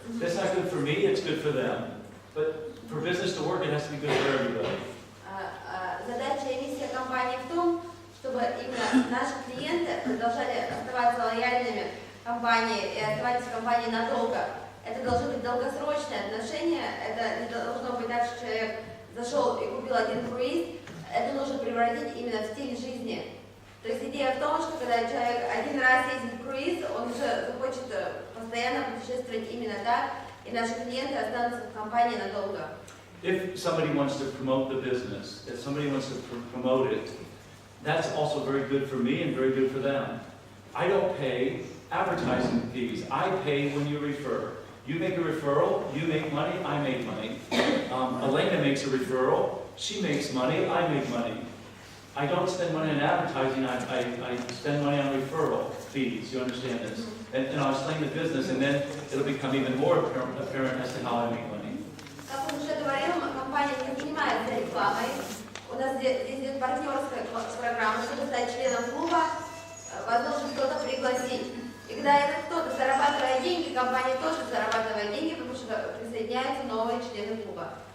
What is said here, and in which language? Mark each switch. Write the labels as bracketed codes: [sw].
[en] That's not good for me, it's good for them. But for business to work, it has to be good for everybody. [ru] Задача и миссия компании в том, чтобы именно наши клиенты продолжали оставаться лояльными компании и оставаться в компании надолго. Это должны быть долгосрочные отношения, это не должно быть так, что человек зашел и купил один круиз, это нужно превратить именно в стиль жизни. То есть идея в том, что когда человек один раз ездит в круиз, он уже захочет постоянно путешествовать именно так, и наши клиенты останутся в компании надолго. [en] If somebody wants to promote the business, if somebody wants to promote it, that's also very good for me and very good for them. I don't pay advertising fees. I pay when you refer. You make a referral, you make money, I make money. Elena makes a referral, she makes money, I make money. I don't spend money on advertising, I spend money on referral fees, you understand this? And I'll explain the business, and then it'll become even more apparent as to how I make money. [ru] Как он уже говорил, компания не занимается рекламой. У нас здесь идет партнерская программа, чтобы стать членом клуба, возможно, кто-то пригласить. И когда этот кто-то зарабатывает деньги, компания тоже зарабатывает деньги, потому что присоединяются новые члены клуба.